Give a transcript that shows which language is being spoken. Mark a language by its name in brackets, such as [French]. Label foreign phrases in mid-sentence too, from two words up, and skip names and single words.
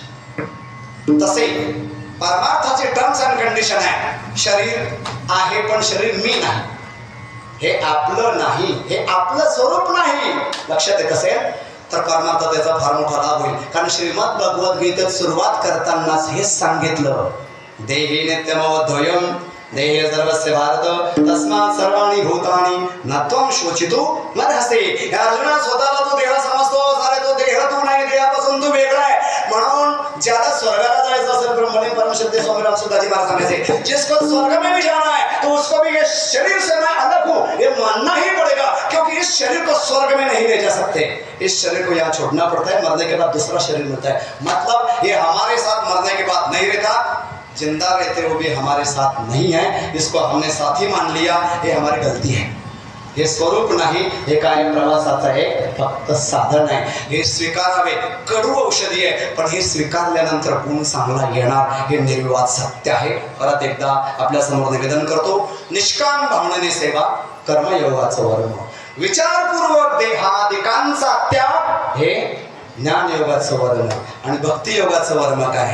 [Marathi] तसे परमार्थाचे [English] terms and condition [Marathi] आहे, शरीर आहे पण शरीर मी नाही, हे आपलं नाही, हे आपलं स्वरूप नाही. लक्षात येत असेल तर परमार्थ त्याचा फार मोठा लाभ होईल. कारण श्रीमद भगवद्गीतेत सुरुवात करतानाच हेच सांगितलं, [Sanskrit] देही नित्यमवद्वयम् देहे सर्वस्य भारत तस्मात् सर्वाणि भूतानि न त्वं शोचितु मर्हसि. [Marathi] या अर्जुना स्वतःला तो देह समजतो, सारे तो देह तू नाही, देहापासून तू वेगळा आहे. म्हणून ज्याला स्वर्गाला जायचं असेल ब्रह्मणे परमशक्ति स्वामी राम सुदाजी महाराज सांगायचे, [Hindi] जिसको स्वर्ग में भी जाना है तो उसको भी ये शरीर से मैं अलग हूँ ये मानना ही पड़ेगा, क्योंकि इस शरीर को स्वर्ग में नहीं ले जा सकते. इस शरीर को यहाँ छोड़ना पड़ता है, मरने के बाद दूसरा शरीर मिलता है. मतलब ये हमारे साथ मरने के बाद नहीं रहता, जिंदा रहते हुए भी हमारे साथ नहीं है. इसको हमने साथी मान लिया, ये हमारी गलती है. [Marathi] हे स्वरूप नाही, हे काय प्रवासाचं एक फक्त साधन आहे. हे स्वीकारावे. कडू औषधी आहे, पण हे स्वीकारल्यानंतर गुण चांगला येणार हे निर्विवाद सत्य आहे. परत एकदा आपल्या समोर निवेदन करतो, निष्काम भावनेने सेवा, कर्मयोगाचं वर्म, विचारपूर्वक देहादिकांचा त्याग हे ज्ञानयोगाचं वर्म, आणि भक्तियोगाचं वर्म काय?